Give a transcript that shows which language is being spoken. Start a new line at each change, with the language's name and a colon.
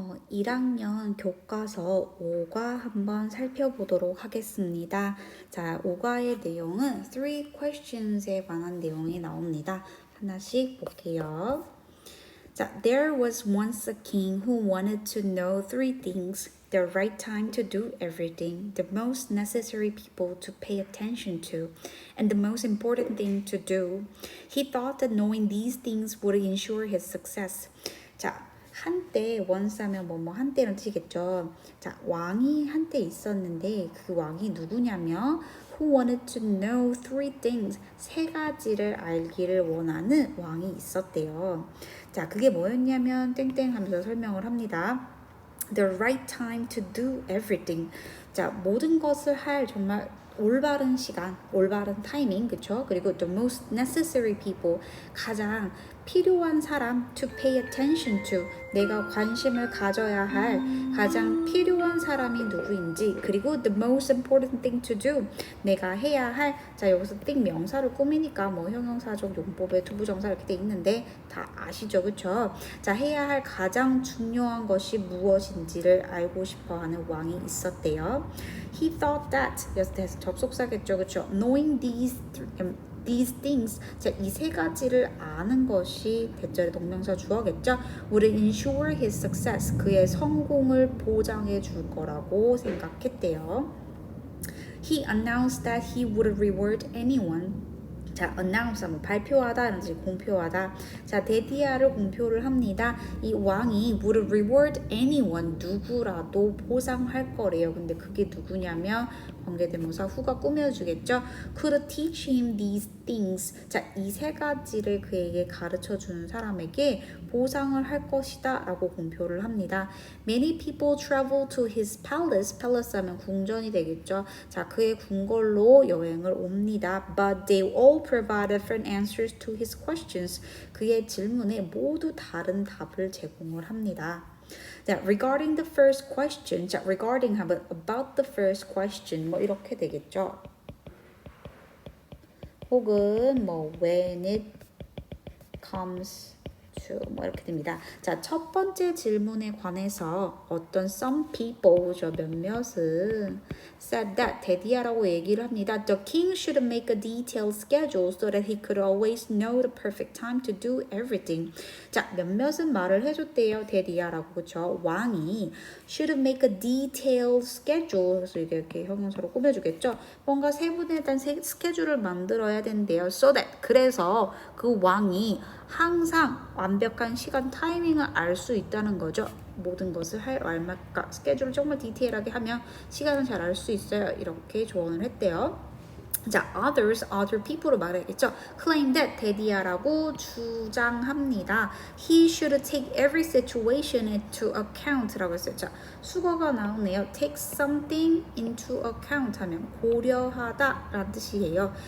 Korean: 1학년 교과서 5과 한번 살펴보도록 하겠습니다. 자, 5과의 내용은
English: three questions
Korean: 에 관한 내용이 나옵니다. 하나씩 볼게요.
English: 자, there was once a king who wanted to know three things: the right time to do everything, the most necessary people to pay attention to, and the most important thing to do. He thought that knowing these things would ensure his success.
Korean: 자, 한때 once 하면 뭐뭐 한때는 뜻이겠죠. 자, 왕이 한때 있었는데 그 왕이 누구냐면
English: who wanted to know three things,
Korean: 세 가지를 알기를 원하는 왕이 있었대요. 자, 그게 뭐였냐면 땡땡 하면서 설명을 합니다.
English: The right time to do everything.
Korean: 자, 모든 것을 할 정말 올바른 시간, 올바른 타이밍, 그쵸? 그리고
English: the most necessary people,
Korean: 가장 필요한 사람,
English: to pay attention to,
Korean: 내가 관심을 가져야 할 가장 필요한 사람이 누구인지, 그리고
English: the most important thing to do,
Korean: 내가 해야 할, 자, 여기서 thing 명사를 꾸미니까 뭐 형용사적 용법에 투부정사 이렇게 돼 있는데 다 아시죠, 그쵸? 자, 해야 할 가장 중요한 것이 무엇인지를 알고 싶어하는 왕이 있었대요.
English: He thought that,
Korean: 여기서 접속사겠죠, 그쵸?
English: Knowing these things,
Korean: 자, 이 세 가지를 아는 것이 대절의 동명사 주어겠죠.
English: would ensure his success,
Korean: 그의 성공을 보장해 줄 거라고 생각했대요.
English: He announced that he would reward anyone.
Korean: 자, announce 하면 발표하다 이런 뜻이 공표하다. 자, 데디아를 공표를 합니다. 이 왕이
English: would reward anyone,
Korean: 누구라도 보상할 거래요. 근데 그게 누구냐면 관계대명사 who가 꾸며주겠죠.
English: could teach him these things.
Korean: 자, 이 세 가지를 그에게 가르쳐 주는 사람에게 보상을 할 것이다 라고 공표를 합니다.
English: Many people travel to his palace.
Korean: palace 하면 궁전이 되겠죠. 자, 그의 궁궐로 여행을 옵니다.
English: But they all provide different answers to his questions.
Korean: 그의 질문에 모두 다른 답을 제공을 합니다. 자,
English: regarding the first question,
Korean: 자, regarding 하면
English: about the first question,
Korean: 뭐 이렇게 되겠죠. 혹은 뭐
English: when it comes to
Korean: 뭐 이렇게 됩니다. 자, 첫 번째 질문에 관해서 어떤 some people, 저 몇몇은
English: said that,
Korean: 데디아라고 얘기를 합니다.
English: The king should make a detailed schedule so that he could always know the perfect time to do everything.
Korean: 자, 몇몇은 말을 해줬대요. 데디아라고, 그쵸? 왕이
English: should make a detailed schedule,
Korean: 그래서 이렇게 형용사로 꾸며주겠죠? 뭔가 세분에 대한 스케줄을 만들어야 된대요. So that, 그래서 그 왕이 항상 완벽한 시간 타이밍을 알 수 있다는 거죠. 모든 것을 할 알맞게 스케줄을 정말 디테일하게 하면 시간을 잘 알 수 있어요. 이렇게 조언을 했대요. 자,
English: other people
Korean: 로 말해야겠죠.
English: claim that,
Korean: 데디아라고 주장합니다.
English: He should take every situation into account
Korean: 라고 했어요. 자, 수거가 나오네요.
English: take something into account
Korean: 하면 고려하다 라는 뜻이에요.